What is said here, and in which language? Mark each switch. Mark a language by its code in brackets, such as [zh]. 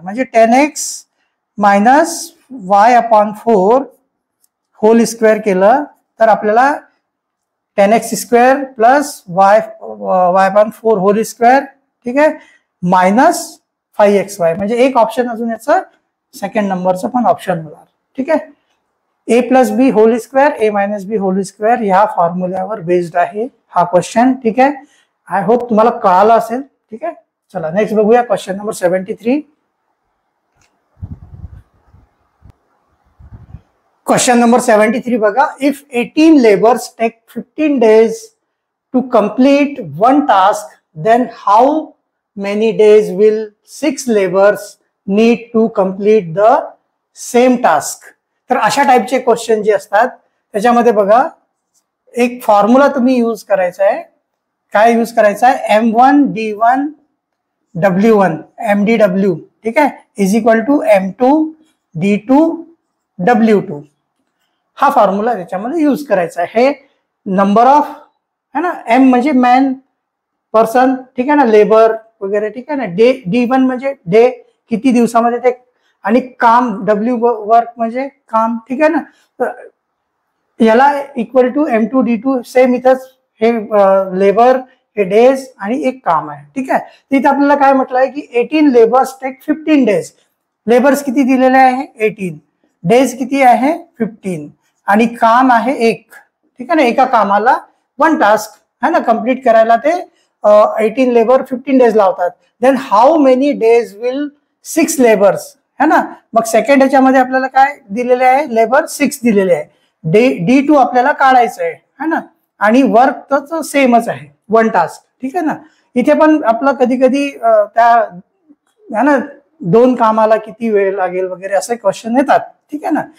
[mr] म्हणजे 10x minus y/4 hole square केलं तर आपल्याला 10x square plus y/4 hole square. ठीक आहे. मायनस 5xy म्हणजे एक ऑप्शन अजून याचं सेकंड नंबरचं पण ऑप्शन होणार. ठीक आहे. a plus B hole square a minus B hole square ह्या फॉर्म्युल्यावर बेस्ड आहे हा क्वेश्चन. ठीक आहे. आय होप तुम्हाला कळालं असेल. ठीक आहे. चला नेक्स्ट बघूया क्वेश्चन नंबर 73. क्वेश्चन नंबर 73 बघा. [en] If 18 labours take 15 days to complete one task, then how many days will 6 laborers need to complete the same task? [mr] तर अशा टाइपचे क्वेश्चन जे असतात त्याच्यामध्ये बघा एक फॉर्म्युला तुम्ही यूज करायचा आहे. काय यूज करायचा आहे, M1 D1 W1 MDW. ठीक आहे. [en] Is equal to M2 D2 W2. [mr] हा फॉर्म्युला त्याच्यामध्ये यूज करायचा आहे. हे नंबर ऑफ है ना, M म्हणजे मॅन पर्सन. ठीक आहे ना, लेबर वगैरे. ठीक आहे ना. D1 म्हणजे डे, किती दिवसामध्ये ते, आणि काम W वर्क म्हणजे काम. ठीक आहे ना. तर याला equal to M2 D2 same इथंच हे लेबर, हे डेज आणि एक काम आहे. ठीक आहे. तिथे आपल्याला काय म्हटलं आहे की [en] 18 labours take 15 days. [mr] लेबर्स किती दिलेले आहे 18, डेज किती आहे 15 आणि काम आहे 1. ठीक आहे ना. एका कामाला 1 टास्क है ना कंप्लीट करायला ते 18 लेबर 15 days लावतात. [en] Then how many days will 6 labours है ना. [mr] मग सेकंड ह्याच्यामध्ये आपल्याला काय दिलेले आहे, लेबर 6 दिलेले आहे. D2 आपल्याला काढायचं आहे है ना. आणि वर्क तर सेमच आहे 1 टास्क. ठीक आहे ना. इथे पण आपलं कधी कधी त्या है ना 2 कामाला किती वेळ लागेल वगैरे असे क्वेश्चन येतात. ठीक आहे ना.